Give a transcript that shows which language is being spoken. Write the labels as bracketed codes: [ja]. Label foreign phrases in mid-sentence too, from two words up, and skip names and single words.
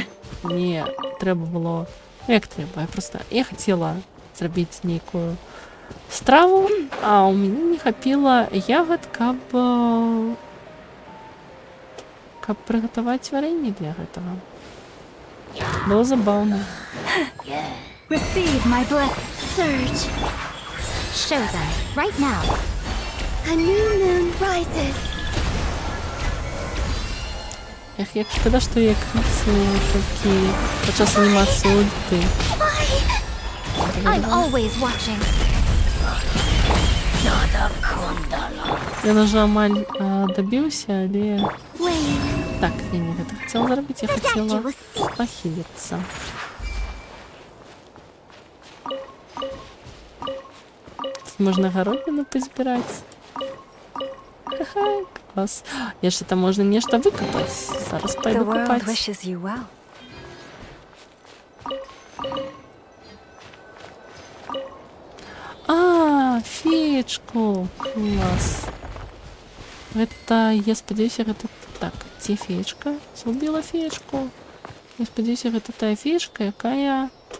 [be] Мне трэба было... Як трэба? Я хацела зрабіць нейкую страву, а ў мяне не хапіла ягад, каб прыгатаваць варэнне для гэтага. Было забаўна. [en] Receive my blessing. Surge. Show them. Right now. A new moon rises. [be] Эх, як шкода, што я крыцаю толькі падчас анімацыі ульты. [en] I'm always watching. [be] Я уже амаль добіўся, але... [en] Wait. [be] Так, я не гэта хацела зрабіць, я [en] The [be] хацела [en] statue will see. [be] пахіліцца. Тут можна гародніну пазбіраць. Ха-ха, клас. Яшчэ там можна нешта выкапаць. Зараз [en] The [be] пайду [en] world [be] капаць. [en] wishes you well. [be] А, феечку. Клас. Гэта, я спадзяюся, гэта... Так, дзе феечка? Згубіла феечку. Я спадзяюся, гэта тая феечка, якая...